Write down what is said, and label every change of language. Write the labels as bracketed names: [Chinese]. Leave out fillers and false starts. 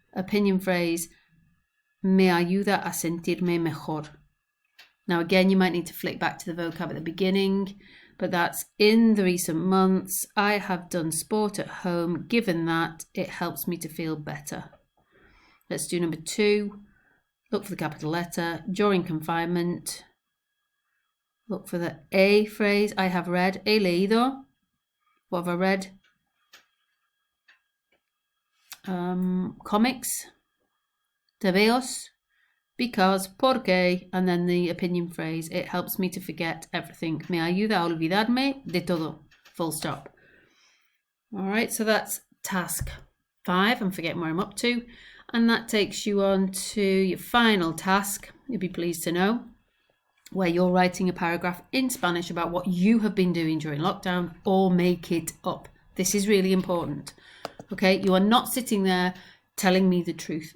[English] Opinion phrase, [Spanish] me ayuda a sentirme mejor. [English] Now again, you might need to flick back to the vocab at the beginning, but that's in the recent months, I have done sport at home. Given that, it helps me to feel better. Let's do number 2. Look for the capital letter. During confinement, look for the A phrase. I have read. [Spanish] He leído. [English] What have I read? Comics. Tebeos. Because, porque, and then the opinion phrase. It helps me to forget everything. [Spanish] Me ayuda a olvidarme de todo. [English] Full stop. All right, so that's task 5. I'm forgetting where I'm up to. And that takes you on to your final task, you'll be pleased to know, where you're writing a paragraph in Spanish about what you have been doing during lockdown, or make it up. This is really important. Okay, you are not sitting there telling me the truth.